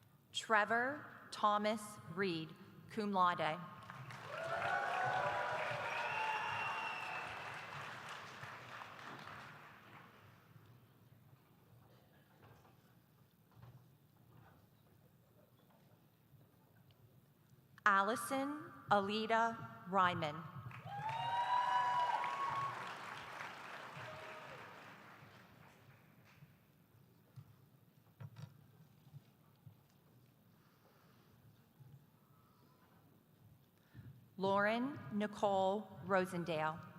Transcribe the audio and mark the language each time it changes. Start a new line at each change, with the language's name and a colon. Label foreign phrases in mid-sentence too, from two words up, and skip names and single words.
English: Trevor Thomas Reed,
Latin: cum laude.
English: Allison Alida Ryman. Lauren Nicole Rosendale.